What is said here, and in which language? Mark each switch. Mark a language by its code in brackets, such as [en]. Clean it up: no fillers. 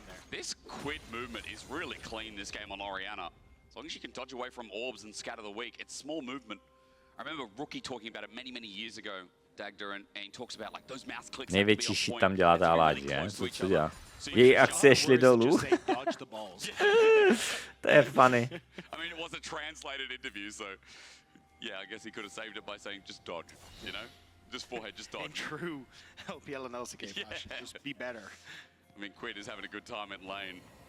[en] This quid movement is really clean this game on Orianna. As long as you can dodge away from orbs and scatter the weak, it's small movement. I remember Rookie talking about it many years ago, Dagda, and he talks about like those mouse clicks. [cs] Největší shit tam dělá ta Aladžia, co dělá? Její akcie šly dolů. To je [en] funny. I mean, it was a translated interview, so yeah, I guess he could have saved it by saying just dodge, you know? Just forehead, just dodge. In true LPL and LCK fashion, just be better. I mean, Quid is having a good time in lane.